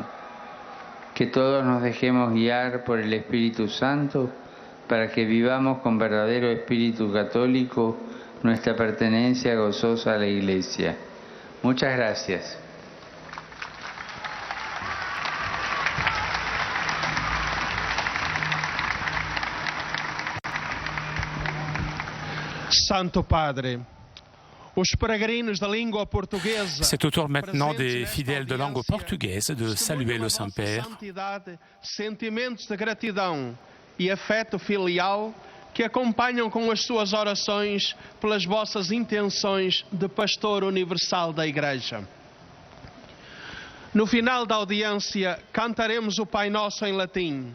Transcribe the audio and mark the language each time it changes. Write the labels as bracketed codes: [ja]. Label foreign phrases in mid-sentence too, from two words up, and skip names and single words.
[es] Que todos nos dejemos guiar por el Espíritu Santo para que vivamos con verdadero espíritu católico nuestra pertenencia gozosa a la Iglesia. Muchas gracias. [pt] Santo Padre, os peregrinos da língua portuguesa. [fr] C'est au tour maintenant des fidèles de langue portugaise de saluer le Saint-Père. [pt] Sentimentos de gratidão e afeto filial que acompanham com as suas orações pelas vossas intenções de pastor universal da Igreja. No final da audiência, cantaremos o Pai Nosso em latim.